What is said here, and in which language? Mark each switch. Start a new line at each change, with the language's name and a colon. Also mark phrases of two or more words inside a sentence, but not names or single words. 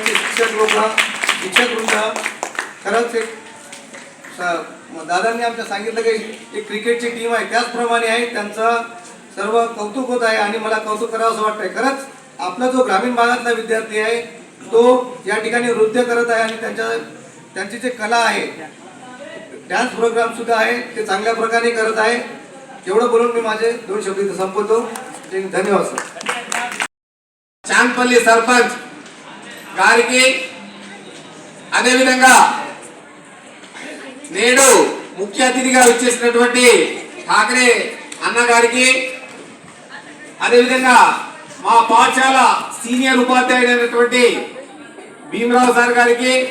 Marathi: शिक्षक लोक शिक्षक वृंद खरंच एक दादांनी आमच्या सांगितलं की एक क्रिकेटची टीम आहे त्याचप्रमाणे आहे, त्यांचं सर्व कौतुक होत आहे आणि मला कौतुक करावं असं वाटतंय. खरंच आपला जो ग्रामीण भागातला विद्यार्थी आहे तो या ठिकाणी नृत्य करत आहे आणि त्यांची जे कला आहे,
English: dance program
Marathi: सुद्धा आहे, ते चांगल्या प्रकारे करत आहे. एवढं बोलून मी माझे 2 शब्द इथे संपवतो. धन्यवाद सर.
Telugu: చాన్పల్లి సర్పంచ్ గారికి అదేవిధంగా నేడు ముఖ్య అతిథిగా వచ్చేసినటువంటి ఠాకరే అన్న గారికి, అదేవిధంగా మా పాఠశాల సీనియర్ ఉపాధ్యాయుడైనటువంటి భీమరావు సార్ గారికి,